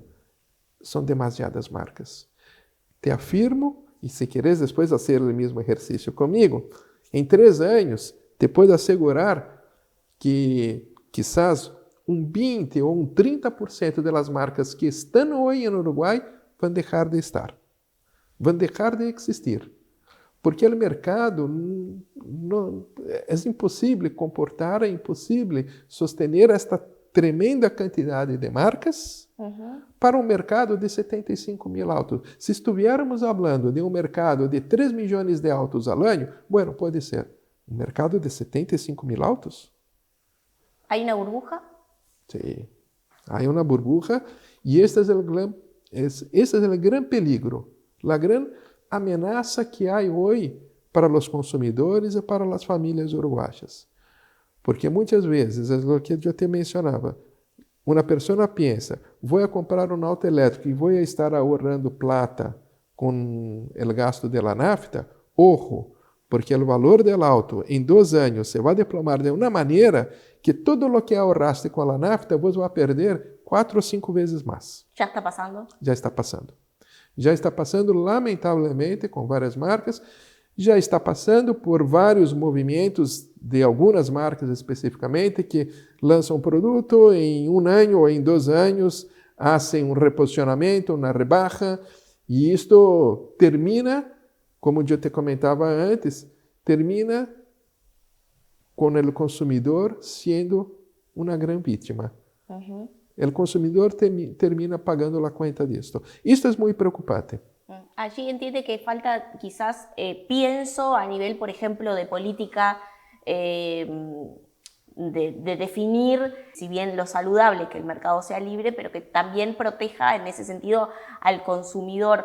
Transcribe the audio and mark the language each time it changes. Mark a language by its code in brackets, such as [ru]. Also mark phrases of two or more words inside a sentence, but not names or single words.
[es] Son demasiadas marcas. Te afirmo, y si quieres después hacer el mismo ejercicio conmigo, en 3 años te puedo asegurar que quizás un 20 o un 30% de las marcas que están hoy en Uruguay van a dejar de estar, van a dejar de existir, porque [pt] o mercado é impossível comportar, é impossível [es] sostener esta [pt] tremenda quantidade de marcas para um mercado de 75.000 autos. Se estivéssemos falando de um mercado de 3 milhões de autos ao ano, bueno, pode ser. Um mercado de 75.000 autos? ¿Há uma burbuja? Sí, há uma burbuja e este é o grande peligro, a grande ameaça que há hoje para os consumidores e para as famílias uruguaias. Porque muitas vezes, é o que eu te mencionava, uma pessoa pensa, vou comprar um auto elétrico e vou estar [es] ahorrando plata [pt] com o gasto [es] de la nafta. Ojo, porque el valor del auto en 2 años se va a desplomar de una manera que todo lo que ahorraste con la nafta vos va a perder 4 o 5 veces más. ¿Ya está pasando? [pt] Já está passando. Já está passando, lamentavelmente, com várias marcas. Já está passando por vários movimentos de algumas marcas especificamente que lançam um produto em 1 ano ou em 2 anos, fazem um reposicionamento, uma rebaja, e isto termina, como eu te comentava antes, termina com o consumidor sendo uma grande vítima. Uhum. O consumidor termina pagando a conta disto. Isto é muito preocupante. [es] Allí entiende que falta quizás, pienso a nivel, por ejemplo, de política, de definir, si bien lo saludable, que el mercado sea libre, pero que también proteja en ese sentido al consumidor.